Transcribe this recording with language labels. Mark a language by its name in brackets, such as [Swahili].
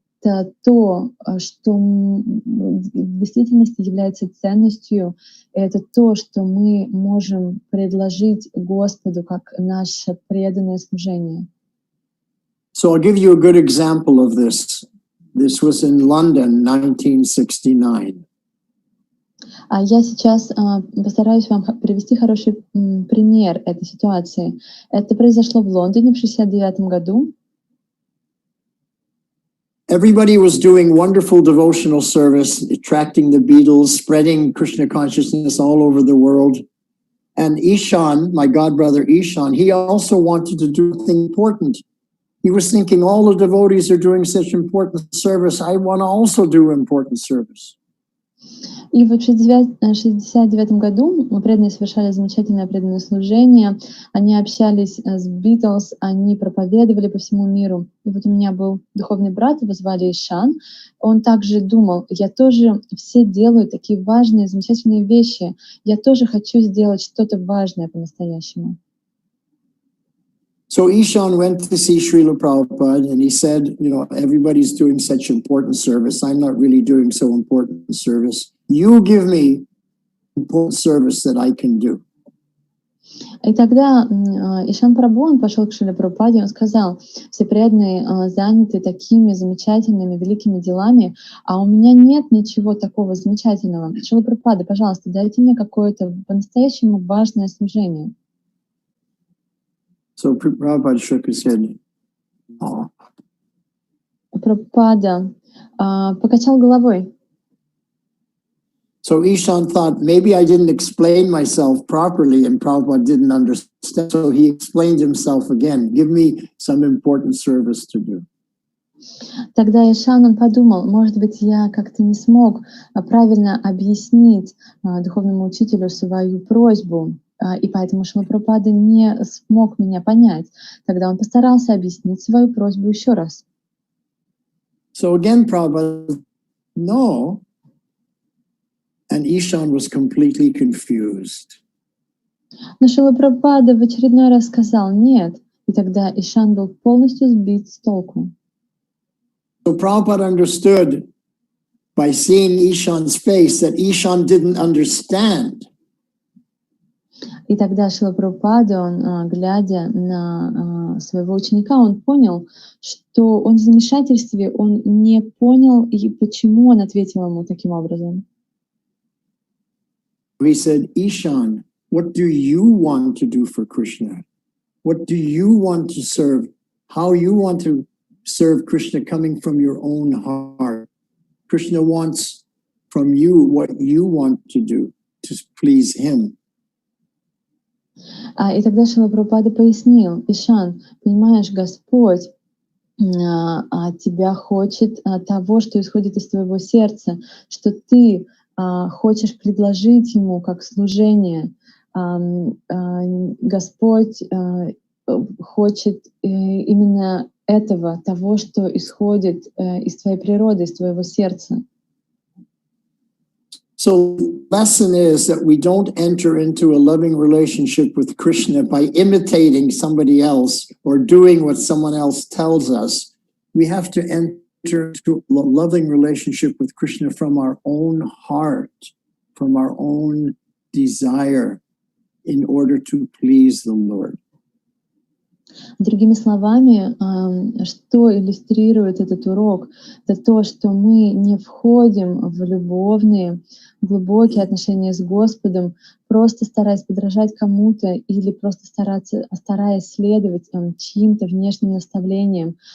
[Russian] это то, что в действительности является ценностью, это то, что мы можем предложить Господу как наше преданное служение. [English] So I'll give you a good example of this. This was in London, 1969. [Russian] Я сейчас постараюсь вам привести хороший пример этой ситуации. Это произошло в Лондоне в 1969 году. [English] Everybody was doing wonderful devotional service, attracting the Beatles, spreading Krishna consciousness all over the world. And Ishan, my godbrother Ishan, he also wanted to do something important. He was thinking, all the devotees are doing such important service. I want to also do important service. [Russian] И вот в 1969 году преданные совершали замечательное преданное служение. Они общались с Beatles, они проповедовали по всему миру. И вот у меня был духовный брат, его звали Ишан. Он также думал, я тоже все делаю такие важные, замечательные вещи. Я тоже хочу сделать что-то важное по-настоящему. [English] So Ishan went to see Srila Prabhupada and he said, everybody's doing such important service. I'm not really doing so important service. You give me important service that I can do. [Russian] И тогда Ишан Прабху, он пошел к Шриле Прабхупаде, он сказал, все преданные заняты такими замечательными, великими делами, а у меня нет ничего такого замечательного. Шрила Прабхупада, пожалуйста, дайте мне какое-то по-настоящему важное служение. [English] So Prabhupada shook his head. Oh. [Russian] Прабхупада покачал головой. [English] So Ishan thought, maybe I didn't explain myself properly and Prabhupada didn't understand. So he explained himself again. Give me some important service to do. [Russian] Тогда Ишан, он подумал, может быть, я как-то не смог правильно объяснить духовному учителю свою просьбу, и поэтому Шрила Прабхупада не смог меня понять. Тогда он постарался объяснить свою просьбу еще раз. [English] So again, Prabhupada, no. And Ishan was completely confused. [Russian] Но Шрила Прабхупада в очередной раз сказал «нет», и тогда Ишан был полностью сбит с толку. [English] So Prabhupada understood by seeing Ishan's face that Ishan didn't understand. [Russian] И тогда Шрила Прабхупада, он, глядя на своего ученика, он понял, что он в замешательстве, он не понял, и почему он ответил ему таким образом. [English] He said, Ishan, what do you want to do for Krishna? What do you want to serve? How you want to serve Krishna coming from your own heart? Krishna wants from you what you want to do to please him. [Russian] И тогда Шрила Прабхупада пояснил, Ишан, понимаешь, Господь тебя хочет того, что исходит из твоего сердца, что ты хочешь предложить ему как служение. Господь хочет именно этого, того, что исходит из твоей природы, из твоего сердца. [English] So the lesson is that we don't enter into a loving relationship with Krishna by imitating somebody else or doing what someone else tells us. We have to enter into a loving relationship with Krishna from our own heart, from our own desire, in order to please the Lord. [Russian] Другими словами, что иллюстрирует этот урок, это то, что мы не входим в любовные, глубокие отношения с Господом, просто стараясь подражать кому-то или просто стараясь следовать чьим-то внешним наставлениям.